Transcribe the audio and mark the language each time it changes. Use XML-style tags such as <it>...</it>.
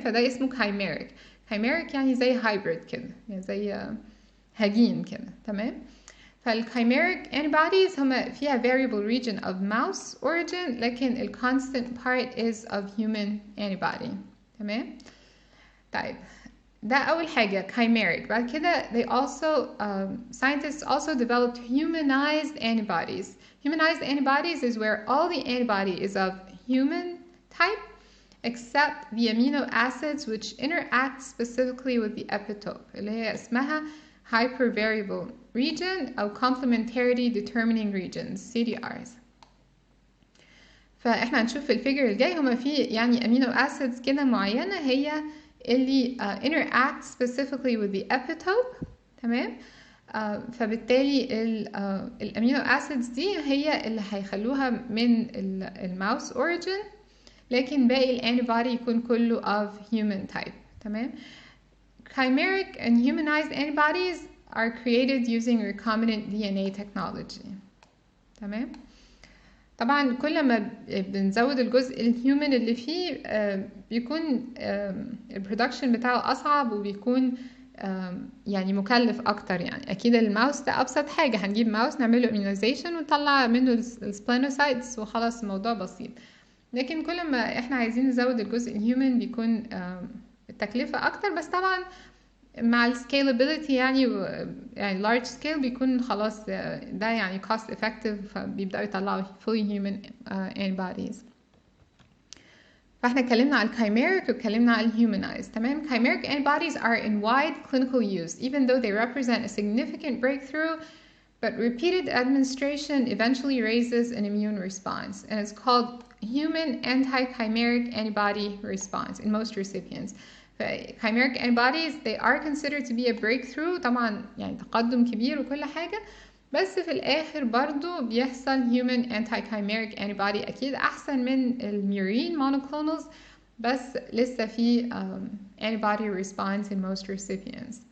<ar>فده اسمه chimeric. chimeric يعني زي هايبريد كده، يعني زي هجين كده. تمام.</ar> <en>فالchimeric antibodies</en> <ar>هما فيها</ar> <en>variable region of mouse origin لكن ال constant part is of human antibody.</en> <ar>تمام. طيب ده أول حاجة chimeric. بعد كده</ar> <en>they also scientists also developed humanized antibodies. Humanized antibodies is where all the antibody is of human type except the amino acids which interact specifically with the epitope</en> <ar>اللي هي اسمها</ar> <en>hypervariable region أو complementarity determining regions CDRs.</en> <ar>فإحنا هنشوف في الفيجر الجاي هما في يعني amino acids كده معينة هي اللي</ar> <en>interact specifically with the epitope.</en> <ar>تمام. فبالتالي الامينو acids دي هي اللي هيخلوها من الماوس origin، لكن باقي الانتيبودي يكون كله of human type. تمام.</ar> <en>Chimeric and humanized antibodies are created using recombinant DNA technology.</en> <ar>تمام. طبعا كل ما بنزود الجزء الهيومن اللي فيه بيكون البرودكشن بتاعه أصعب وبيكون يعني مكلف أكتر. يعني أكيد الماوس ده أبسط حاجة، هنجيب ماوس نعمله immunization ونطلع منه السبلينوسايتس وخلاص الموضوع بسيط. لكن كل ما احنا عايزين نزود الجزء الهيومن بيكون التكلفة أكتر، بس طبعا مع السكيلابيليتي يعني large scale بيكون خلاص ده يعني cost effective، فبيبدأوا يطلعوا</ar> <en>fully human antibodies.</en> <ar>فاحنا اتكلمنا على chimeric واتكلمنا على humanized. تمام.</ar> <en>Chimeric antibodies are in wide clinical use even though they represent a significant breakthrough, but repeated administration eventually raises an immune response and it's called human anti-chimeric antibody response in most recipients. Chimeric antibodies, they are considered to be a breakthrough،</en> <ar>طبعا يعني تقدم كبير وكل حاجة، بس في الآخر برضو بيحصل human anti-chimeric antibody أكيد أحسن من الميورين monoclonals، بس لسه في</ar> <en>antibody response in most recipients.</en>